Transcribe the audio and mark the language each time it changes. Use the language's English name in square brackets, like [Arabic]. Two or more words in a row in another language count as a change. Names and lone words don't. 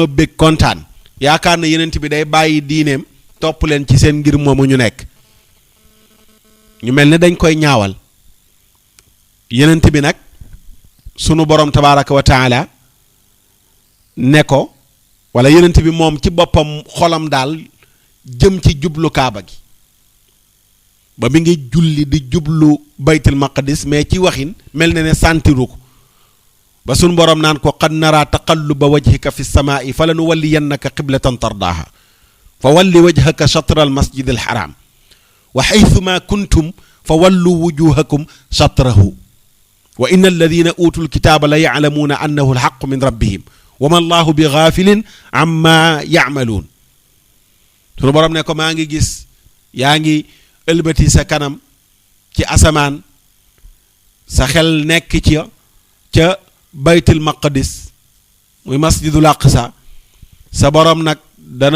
[Wolof] bég kontaan yaakaar na yenent bi day bàyyi diineem topp leen ci seen ngir moomu ñu nekk ñu mel ne dañ koy ñaawal yenent bi nag sunu borom [Arabic] تبارك وتعالى [Wolof] ne ko wala yenent bi moom ci boppam xolam daal jëm ci jublu kaaba gi ba mi ngi julli di jublu [Arabic] بيت المقدس [Wolof] mais ci waxin mel na ne santiru ko ba sunu borom naan ko [Arabic] قد نرى تقلب وجهك في السماء فلنولينك قبلة ترضاها فول وجهك شطر المسجد الحرام وحيثما كنتم فولوا وجوهكم شطره وإن الذين أوتوا الكتاب لا يعلمون أنه الحق من ربهم وما الله بغافل عما يعملون [Wolof] sunu borom ne ko maa ngi gis yaa ngi ëlbati sa kanam ci asamaan sa xel nekk ci ca [Arabic] بيت المقدس [Wolof] muy [Arabic] مسجد الأقصى [Wolof] sa borom nag dana